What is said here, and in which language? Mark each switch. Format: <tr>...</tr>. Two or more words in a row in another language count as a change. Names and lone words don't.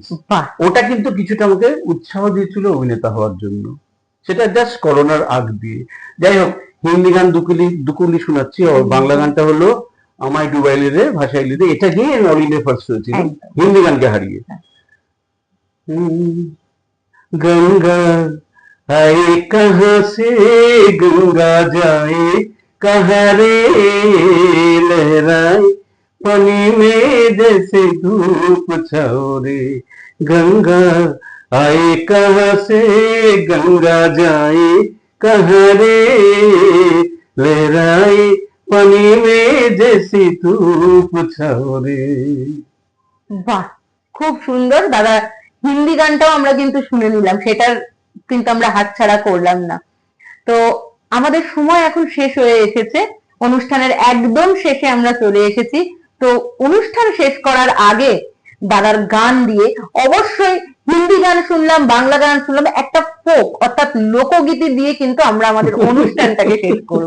<bn>ওটা কিন্তু কিছুটা আমাকে উৎসাহ দিয়েছিল অভিনেতা হওয়ার জন্য, সেটা জাস্ট করোনার আগ দিয়ে। যাই হোক, হিন্দি গান দুকুলি শোনাচ্ছি, আর বাংলা গানটা হলো আমায় ডুবাইলে রে ভাষাইলে রে, এটা গিয়ে</bn> <en>All India first</en> <bn>হয়েছিল হিন্দি গানকে হারিয়ে।</bn> <hi>গঙ্গা आए कहाँ से गंगा जाए, कहाँ रे लहराए पानी में जैसे धूप छाओरे, गंगा आए कहाँ से गंगा जाए कहाँ रे, लहराए पानी में जैसी धूप छाओरे।</hi> <bn>বাহ, খুব সুন্দর দাদা। হিন্দি গানটাও আমরা কিন্তু শুনে নিলাম, সেটার কিন্তু আমরা হাতছাড়া করলাম না। তো আমাদের সময় এখন শেষ হয়ে এসেছে, অনুষ্ঠানের একদম শেষে আমরা চলে এসেছি। তো অনুষ্ঠান শেষ করার আগে দাদার গান দিয়ে, অবশ্যই হিন্দি গান শুনলাম, বাংলা গান শুনলাম, একটা ফোক অর্থাৎ লোকগীতি দিয়ে কিন্তু আমরা আমাদের অনুষ্ঠানটাকে শেষ করব।</bn>